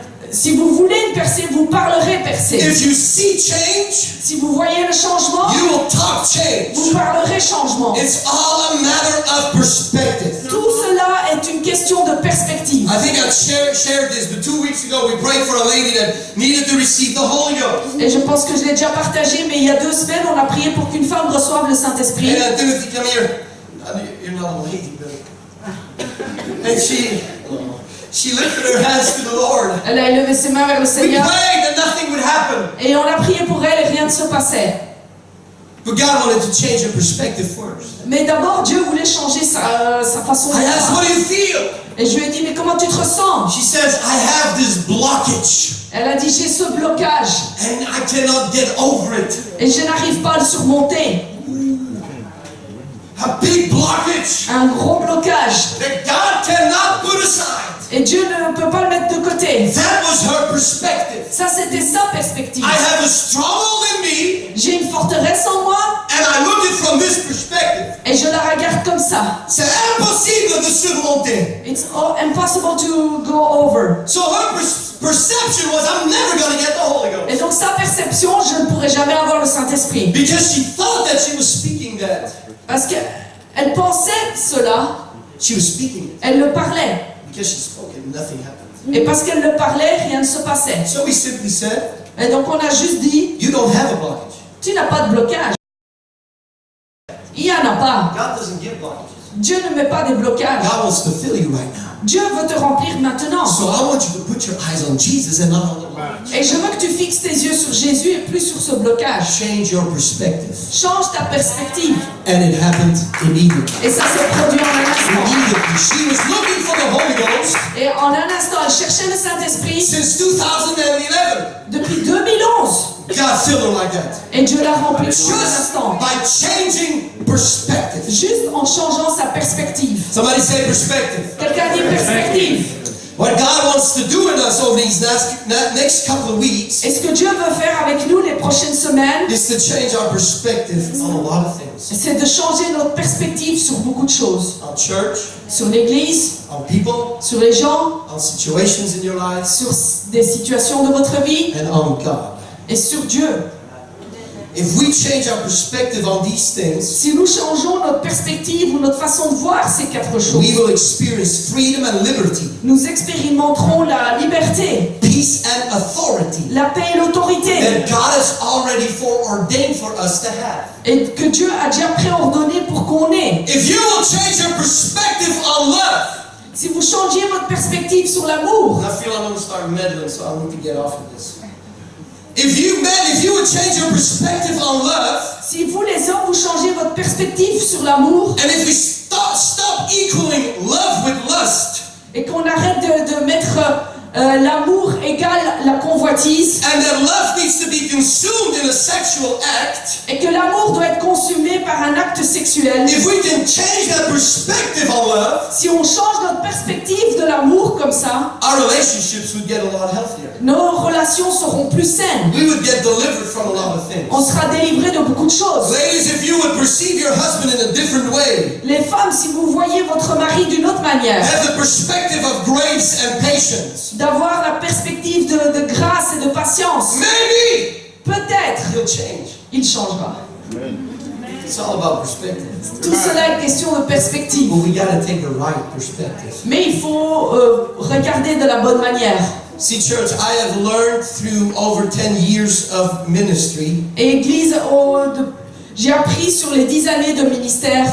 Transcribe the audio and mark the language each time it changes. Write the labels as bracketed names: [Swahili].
[French] si vous voulez une percée, vous parlerez percée. [English] If you see change, [French] Si vous voyez le changement, [English] you will talk change. [French] vous parlerez changement. [English] It's all a matter of perspective. [French] Tout cela est une question de perspective. [English] I think I shared this, but 2 weeks ago we prayed for a lady that needed to receive the Holy Ghost. [French] Et je pense que je l'ai déjà partagé, mais il y a 2 semaines, on a prié pour qu'une femme reçoive le Saint-Esprit. [English] And Timothy, come here. You're not a lady, but... And she lifted her hands to the Lord. [French] Elle a élevé ses mains vers le [English] We [French] Seigneur. [English] prayed that nothing would happen. [French] Et on a prié pour elle et rien ne se passait. [English] But God wanted to change her perspective first. [French] Mais d'abord, Dieu voulait changer sa façon de [English] I asked, what do you feel? [French] Et je lui ai dit, mais comment tu te ressens? [English] She says, I have this blockage [French] Elle a dit, j'ai ce blocage [English] and I cannot get over it. [French] et je n'arrive pas à le surmonter. [English] A big blockage [French] Un gros blocage. [English] that God cannot put aside. [French] Et Dieu ne peut pas le mettre de côté. côté. [English] That was her perspective. [French] Ça, c'était sa perspective. [English] I have a stronghold in me, [French] J'ai une forteresse en moi [English] and I look at it from this perspective. [French] et je la regarde comme ça. C'est impossible de surmonter. [English] It's impossible to go over. So her perception was, I'm never going to get the Holy [French] Et [English] Ghost. [French] donc sa perception, je ne pourrai jamais avoir le Saint-Esprit. [English] Because she thought that she was speaking that. [French] Parce qu'elle pensait cela, [English] She was speaking it. [French] elle le parlait. [English] Because she spoke it, nothing happened. [French] Et parce qu'elle le parlait, rien ne se passait. [English] So we simply said, [French] Et donc on a juste dit, [English] you don't have a blockage. [French] tu n'as pas de blocage. Il n'y en a pas. [English] God doesn't give blockages. [French] Dieu ne met pas des blocages. [English] God wants to fill you right now. [French] Dieu veut te remplir maintenant. [English] So I want you to put your eyes on Jesus and not on the blockage. [French] Et je veux que tu fixes tes yeux sur Jésus et plus sur ce blocage. [English] Change your perspective. [French] Change ta perspective. [English] And it happened immediately. [French] Et ça s'est produit en un instant. [English] Immediately. She was looking for the Holy Ghost [French] Et en un instant, elle cherchait le Saint-Esprit [English] since 2011. [French] depuis 2011. [English] God filled her like that. [French] Et Dieu l'a remplie en un [English] Just [French] instant. [English] by changing perspective. [French] Juste en changeant sa perspective. [English] Somebody say perspective. [French] Quelqu'un dit perspective. [English] What God wants to do in us over these next couple of weeks [French] Et ce que Dieu veut faire avec nous les prochaines semaines, [English] is to change our perspective on a lot of things. [French] c'est de changer notre perspective sur beaucoup de choses. [English] On church, [French] Sur l'Église, [English] on people, [French] sur les gens, [English] on situations in your lives, [French] sur des situations de votre vie [English] and on God. [French] et sur Dieu. [English] If we change our perspective on these things, [French] Si nous changeons notre perspective ou notre façon de voir ces quatre choses, [English] we will experience freedom and liberty, [French] nous expérimenterons la liberté, [English] peace and authority [French] la paix et l'autorité, [English] that God has already foreordained for us to have. [French] et que Dieu a déjà préordonné pour qu'on ait. [English] If you will change your perspective on love, [French] Si vous changiez votre perspective sur l'amour, [English] I feel I'm going to start meddling, so I need to get off of this. If you would change your perspective on love, [French] si vous les hommes, vous changez votre perspective sur l'amour, [English] and if we stop equaling love with lust, [French] et qu'on arrête de mettre l'amour égale la convoitise, [English] and that love needs to be consumed in a sexual act, [French] et que l'amour doit être consumé par un acte sexuel, [English] if we can change that perspective on love, [French] si on change notre perspective de l'amour comme ça, [English] our relationships would get a lot healthier. [French] nos relations seront plus saines. [English] We would get delivered from a lot of things. [French] On sera délivré de beaucoup de choses. [English] Ladies, if you would perceive your husband in a different way, [French] Les femmes, si vous voyez votre mari d'une autre manière, [English] have the perspective of grace and patience, [French] d'avoir la perspective de grâce et de patience, [English] maybe [French] peut-être [English] he'll change. [French] il changera. [English] It's all about perspective. [French] Tout cela est question de perspective. [English] But we got to take the right perspective. [French] Mais il faut regarder de la bonne manière. [English] See, church, I have learned through over 10 years of ministry [French] Et Église, j'ai appris sur les 10 années de ministère